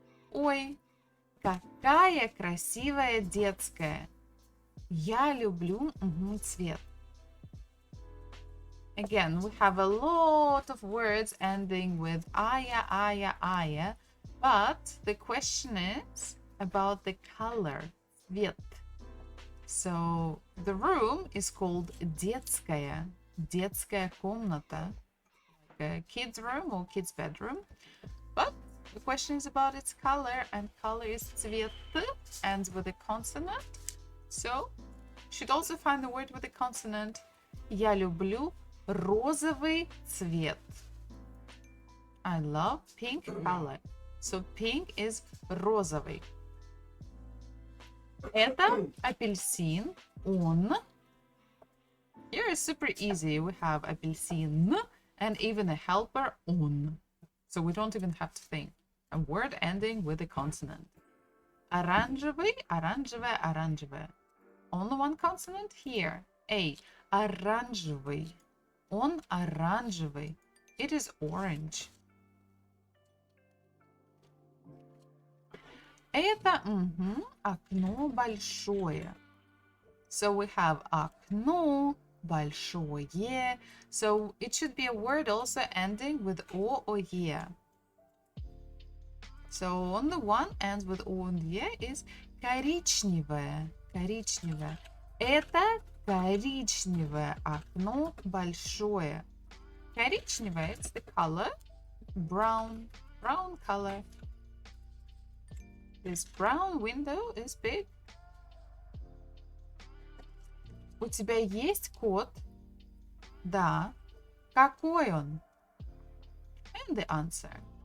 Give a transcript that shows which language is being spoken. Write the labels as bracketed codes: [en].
[ru] Ой, какая красивая детская. Я люблю цвет. [en] Again, we have a lot of words ending with aya, but the question is about the color, цвет. So the room is called детская, детская комната, like a kid's room or kid's bedroom. But the question is about its color, and color is цвет, ends with a consonant. So should also find the word with a consonant. [ru] Я люблю розовый цвет. [en] I love pink color. So pink is [ru] розовый. Это апельсин. Он. [en] Here is super easy. We have апельсин and even a helper он. So we don't even have to think. A word ending with a consonant. [ru] Оранжевый, оранжевая, оранжевая. [en] Only one consonant here. [ru] A. Оранжевый. Он оранжевый. [en] It is orange. [ru] Это окно большое. [en] So we have [ru] окно большое. [en] So it should be a word also ending with o or ye. So only one ends with o and ye is коричневое. [ru] Коричневое. Это коричневое окно большое. [en] Коричневое, it's the color. Brown. Brown color. This brown window is big. [ru] У тебя есть кот? Да. Какой он? [en] And the answer.